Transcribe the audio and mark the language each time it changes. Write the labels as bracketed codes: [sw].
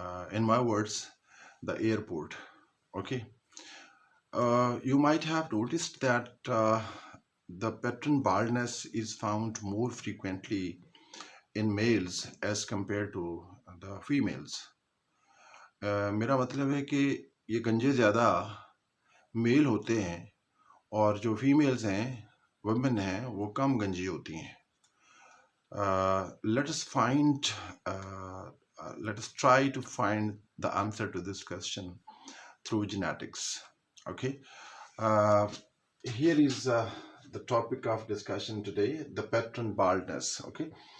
[en] In my words, the airport. Okay. You might have noticed that the pattern baldness is found more frequently in males as compared to the females. [hi] मेरा मतलब है कि ये गंजे ज़्यादा mail होते हैं और जो फीमेल्स हैं वुमेन हैं वो कम गंजी होती हैं. [en] Let us find let us try to find the answer to this question through genetics. Okay. uh, Here is the topic of discussion today, the pattern baldness. Okay.